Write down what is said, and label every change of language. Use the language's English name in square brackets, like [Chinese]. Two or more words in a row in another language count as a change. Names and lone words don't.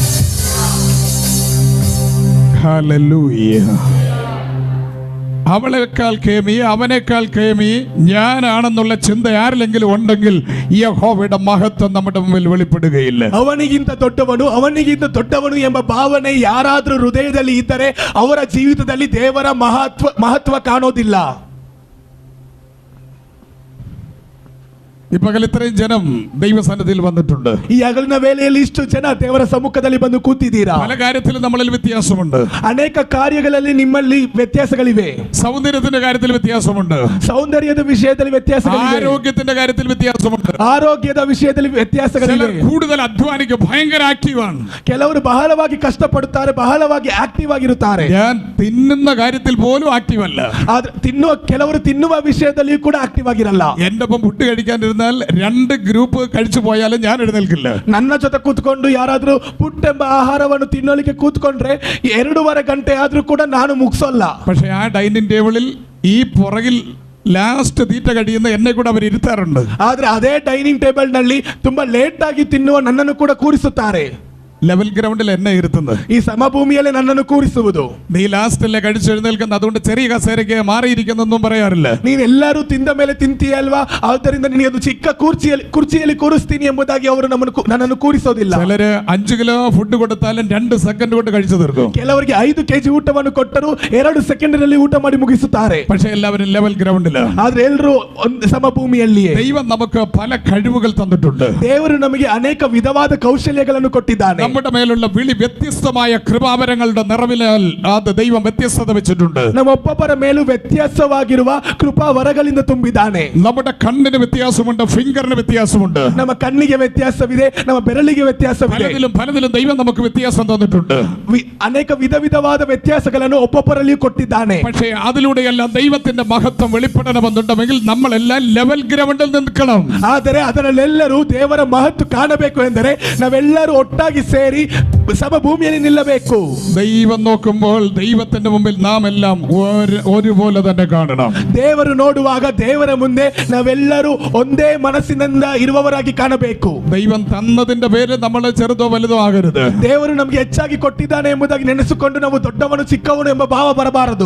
[Malayalam] ഹല്ലേലൂയ. അവളെക്കാൾ കേമി, അവനേക്കാൾ കേമി ഞാനാണെന്നുള്ള ചിന്ത ആരിലെങ്കിലും ഉണ്ടെങ്കിൽ യഹോവയുടെ മഹത്വം നമ്മുടെ മുമ്പിൽ വെളിപ്പെടുകയില്ല. [Kannada] ಅವನಿಗಿಂತ ದೊಡ್ಡವನು ಎಂಬ ಭಾವನೆ ಯಾರಾದ್ರೂ ಹೃದಯದಲ್ಲಿ ಇದ್ದರೆ ಅವರ ಜೀವಿತದಲ್ಲಿ ದೇವರ ಮಹತ್ವ ಕಾಣೋದಿಲ್ಲ. [Malayalam] ഈ പകൽ ഇത്രയും ജനം ദൈവസന്നിധിയിൽ വന്നിട്ടുണ്ട്. [Kannada] ಈ ಹಗಲಿನ ವೇಳೆಯಲ್ಲಿ ಇಷ್ಟು ಜನ ದೇವರ ಸಮ್ಮುಖದಲ್ಲಿ ಬಂದು ಕೂತಿದ್ದೀರಾ. [Malayalam] പല കാര്യത്തിലും നമ്മളിൽ വ്യത്യാസമുണ്ട്, [Kannada] ಅನೇಕ ಕಾರ್ಯಗಳಲ್ಲಿ ನಿಮ್ಮಲ್ಲಿ ವ್ಯತ್ಯಾಸಗಳಿವೆ. [Malayalam] സൗന്ദര്യത്തിന്റെ കാര്യത്തിൽ വ്യത്യാസമുണ്ട്, [Kannada] ಸೌಂದರ್ಯದ ವಿಷಯದಲ್ಲಿ ವ್ಯತ್ಯಾಸಗಳಿವೆ, [Malayalam] ആരോഗ്യത്തിന്റെ കാര്യത്തിൽ വ്യത്യാസമുണ്ട്, [Kannada] ಆರೋಗ್ಯದ ವಿಷಯದಲ್ಲಿ ವ್ಯತ್ಯಾಸಗಳಿವೆ. [Malayalam] കൂടുതൽ അധ്വാനിക്കും, ഭയങ്കര ആക്റ്റീവാണ്. [Kannada] ಕೆಲವರು ಬಹಳವಾಗಿ ಕಷ್ಟಪಡುತ್ತಾರೆ, ಬಹಳವಾಗಿ ಆಕ್ಟಿವ್ ಆಗಿರುತ್ತಾರೆ. [Malayalam] ഞാൻ തിന്നുന്ന കാര്യത്തിൽ പോലും ആക്റ്റീവ് ಅಲ್ಲ. [Kannada] ಆದ್ರೆ ಕೆಲವರು ತಿನ್ನುವ ವಿಷಯದಲ್ಲಿ ಕೂಡ ಆಕ್ಟಿವ್ ಆಗಿರಲ್ಲ. [Malayalam] എന്റെ ഒപ്പം ഫുഡ് കഴിക്കാനിരുന്നാൽ 2 ഗ്രൂപ്പ് കഴിച്ചു പോയാലും ഞാൻ എഴുന്നേൽക്കില്ല. [Kannada] ನನ್ನ ಜೊತೆ ಕೂತ್ಕೊಂಡು ಯಾರಾದ್ರೂ ಪುಟ್ ಎಂಬ ಆಹಾರವನ್ನು ತಿನ್ನೋಲಿಕ್ಕೆ ಕೂತ್ಕೊಂಡ್ರೆ 2.5 ಗಂಟೆ ಆದ್ರೂ ಕೂಡ ನಾನು ಮುಗಿಸೋಲ್ಲ. [Malayalam] പക്ഷെ ആ [English] dining tableil [Malayalam] ഈ പുറകിൽ ലാസ്റ്റ് തീറ്റ കഴിയുന്ന എന്നെ കൂടെ അവർ ഇരുത്താറുണ്ട്. [Kannada] ಆದ್ರೆ ಅದೇ [English] dining table [Kannada] ನಲ್ಲಿ ತುಂಬಾ ಲೇಟ್ ಆಗಿ ತಿನ್ನುವ ನನ್ನನ್ನು ಕೂಡ ಕೂರಿಸುತ್ತಾರೆ. [English] level groundil [Malayalam] എന്നെ ഇരുത്തുന്നത്, [Kannada] ಈ ಸಮಭೂಮಿಯಲ್ಲಿ ನನ್ನನ್ನು ಕೂರಿಸುವುದು. [Malayalam] നീ ലാസ്റ്റല്ലേ കഴിച്ചെഴുന്നേൽക്കുന്നത്, അതുകൊണ്ട് ചെറിയ കസേരയ്ക്ക് മാറിയിരിക്കുന്നൊന്നും പറയാറില്ല. [Kannada] ನೀನೆಲ್ಲರೂ ತಿಂದ ಮೇಲೆ ತಿಂತೀಯಲ್ವಾ, ಆದ್ದರಿಂದ ನಿನಗೆ ಒಂದು ಚಿಕ್ಕ ಕುರ್ಚಿಯಲ್ಲಿ ಕೂರಿಸ್ತೀನಿ ಎಂಬುದಾಗಿ ಅವರು ನನ್ನನ್ನು ಕೂರಿಸೋದಿಲ್ಲ. [Malayalam] ചിലര് 5 കിലോ ഫുഡ് കൊടുത്താലും 2 സെക്കൻഡ് കൊണ്ട് കഴിച്ചു തീർക്കും. [Kannada] ಕೆಲವರಿಗೆ 5 kg ಊಟವನ್ನು ಕೊಟ್ಟರು 2 ಸೆಕೆಂಡಿನಲ್ಲಿ ಊಟ ಮಾಡಿ ಮುಗಿಸುತ್ತಾರೆ. [Malayalam] പക്ഷെ എല്ലാവരും [English] level groundil. [Kannada] ಆದ್ರೆ ಎಲ್ಲರೂ ಸಮಭೂಮಿಯಲ್ಲಿಯೇ. [Malayalam] ദൈവം നമുക്ക് പല കഴിവുകൾ തന്നിട്ടുണ്ട്. [Kannada] ದೇವರು ನಮಗೆ ಅನೇಕ ವಿಧವಾದ ಕೌಶಲ್ಯಗಳನ್ನು ಕೊಟ್ಟಿದ್ದಾನೆ. [Malayalam] നമ്മുടെ മേലുള്ള വിളി വ്യത്യസ്തമായ കൃപാവരങ്ങളുടെ നിറവിനാൽ അത് ദൈവം വ്യത്യസ്തത വെച്ചിട്ടുണ്ട്. [Kannada] ನಮ್ಮೊಬ್ಬೊಬ್ಬರ ಮೇಲೂ ವ್ಯತ್ಯಾಸವಾಗಿರುವ ಕೃಪಾ ವರಗಳಿಂದ ತುಂಬಿದ್ದಾನೆ. [Malayalam] നമ്മുടെ കണ്ണിന് വ്യത്യാസമുണ്ട്, ഫിംഗറിന് വ്യത്യാസമുണ്ട്, [Kannada] ನಮ್ಮ ಕಣ್ಣಿಗೆ ವ್ಯತ್ಯಾಸವಿದೆ, ನಮ್ಮ ಬೆರಳಿಗೆ ವ್ಯತ್ಯಾಸವಿದೆ. [Malayalam] പലതിലും ദൈവം നമുക്ക് വ്യത്യാസം തന്നിട്ടുണ്ട്. [Kannada] ಅನೇಕ ವಿಧವಾದ ವ್ಯತ್ಯಾಸಗಳನ್ನು ಒಬ್ಬೊಬ್ಬರಲ್ಲಿಯೂ ಕೊಟ್ಟಿದ್ದಾನೆ. [Malayalam] പക്ഷേ അതിലൂടെയെല്ലാം ദൈവത്തിന്റെ മഹത്വം വെളിപ്പെടണമെന്നുണ്ടെങ്കിൽ നമ്മളെല്ലാം [English] level groundil [Malayalam] നിൽക്കണം. [Kannada] ಆದರೆ ಅದರಲ್ಲೆಲ್ಲರೂ ದೇವರ ಮಹತ್ವ ಕಾಣಬೇಕು ಎಂದರೆ ನಾವೆಲ್ಲರೂ ಒಟ್ಟಾಗಿ ಸೇರಿ ಸಮಭೂಮಿಯಲ್ಲಿ ನಿಲ್ಲಬೇಕು. [Malayalam] ദൈവം നോക്കുമ്പോൾ ദൈവത്തിന്റെ മുമ്പിൽ നാം എല്ലാം ഒരുപോലെ തന്നെ കാണണം. [Kannada] ದೇವರು ನೋಡುವಾಗ ದೇವರ ಮುಂದೆ ನಾವೆಲ್ಲರೂ ಒಂದೇ ಮನಸ್ಸಿನಿಂದ ಇರುವವರಾಗಿ ಕಾಣಬೇಕು. [Malayalam] ദൈവം തന്നതിന്റെ പേര് നമ്മൾ ചെറുതോ വലുതോ ആകരുത്. [Kannada] ದೇವರು ನಮಗೆ ಹೆಚ್ಚಾಗಿ ಕೊಟ್ಟಿದ್ದಾನೆ ಎಂಬುದಾಗಿ ನೆನೆಸಿಕೊಂಡು ನಾವು ದೊಡ್ಡವನು ಚಿಕ್ಕವನು ಎಂಬ ಭಾವ ಬರಬಾರದು.